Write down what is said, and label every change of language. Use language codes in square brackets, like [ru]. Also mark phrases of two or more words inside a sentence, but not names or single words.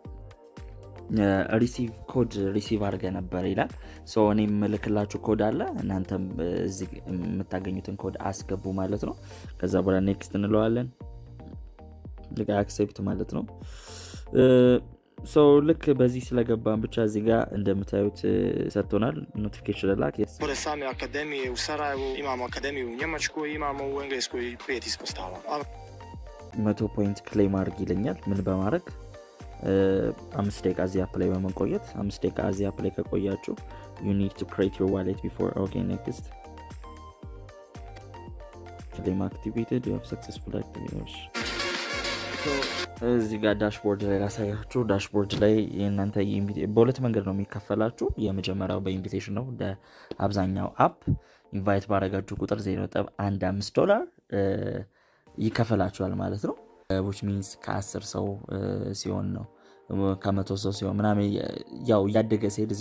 [en] receive code [am] ሪሲቭ አድርገ ነበር ይላል። ሶ እኔ የምልክላችሁ ኮድ አለ፣ እናንተም እዚህ የምታገኙትን ኮድ አስገቡ ማለት ነው። ከዛ በኋላ ኔክስት እንለዋለን። ልክ አክሴፕት ማለት ነው። ሶ ልክ በዚህ ስለገባን ብቻ እዚህ ጋር እንደምታዩት ሰጥቶናል ኖቲፊኬሽን ላክ። [bs] Pored same akademije u Sarajevu imamo akademiju u Njemačkoj, imamo u Engleskoj 5 ispostava. [am] 100 [en] point claim [am] አድርግ ይለኛል። ምን በማድረግ 5 ደቂቃ እዚህ አፕ ላይ በመቆየት 5 ደቂቃ እዚህ አፕ ላይ ከቆያችሁ [en] you need to create your wallet before. okay next claim activated, you have successfully activated. [am] እዚህ ጋር ዳሽቦርድ ላይ ላሳያችሁ። ዳሽቦርድ ላይ እናንተ በሁለት መንገድ ነው የሚከፈላችሁ። የመጀመሪያው በኢንቪቴሽን ነው። አብዛኛው አፕ ኢንቫይት ባረጋችሁ ቁጥር $0.15 ይከፈላችኋል ማለት ነው። [en] which means [am] ከ10 ሰው ሲሆን ነው፣ ከ100 ሰው ሲሆን ምናምን ያው እያደገ ሲሄድ እዚህ